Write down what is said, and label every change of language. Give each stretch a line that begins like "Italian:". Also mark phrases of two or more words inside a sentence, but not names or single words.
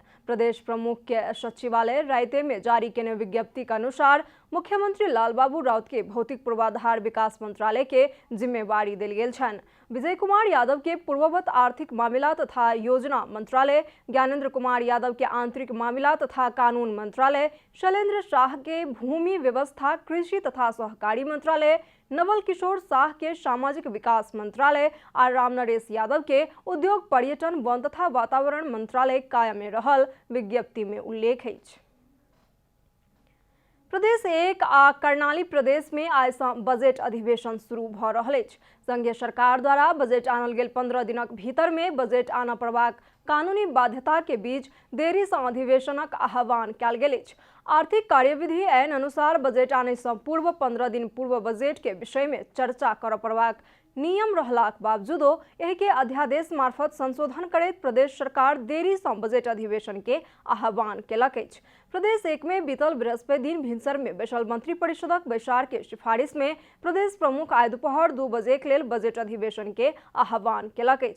Maithili: प्रदेश प्रमुख के सचिवालय रायते में जारी केने विज्ञप्ति के अनुसार मुख्यमंत्री लालबाबू राउत के भौतिक पूर्वाधार विकास मंत्रालय के जिम्मेवारी देल गेल छनि। विजय कुमार यादव के पूर्ववत आर्थिक मामला तथा योजना मंत्रालय, ज्ञानेंद्र कुमार यादव के आंतरिक मामला तथा कानून मंत्रालय, शैलेंद्र शाह के भूमि व्यवस्था, कृषि तथा सहकारी मंत्रालय, नवल किशोर शाह के सामाजिक विकास मंत्रालय और रामनरेश यादव के उद्योग पर्यटन वन तथा वातावरण मंत्रालय कायम में रहल विज्ञप्ति में उल्लेख है। प्रदेश 1 आ कर्णाली प्रदेश में आइ सँ बजट अधिवेशन शुरू भ रहल अछि। संघीय सरकार द्वारा बजट आनल गेल 15 दिनक भीतर में बजट आनय पड़बाक कानूनी बाध्यता के बीच देरी से अधिवेशनक आह्वान कयल गेल अछि। आर्थिक कार्यविधि ऐन अनुसार बजट आने से पूर्व 15 दिन पूर्व बजट के विषय में चर्चा कर पड़बाक नियम रहलाक बावजूदो एहि के अध्यादेश मार्फत संशोधन करैत प्रदेश सरकार देरी से बजट अधिवेशन के आह्वान केलक अछि। प्रदेश 1 में बीतल बृहस्पति दिन भिनसर में बैसल मंत्री परिषदक बैसार के सिफारिश में प्रदेश प्रमुख आइ दोपहर 2 बजे के लेल बजट अधिवेशन के आह्वान केलक अछि।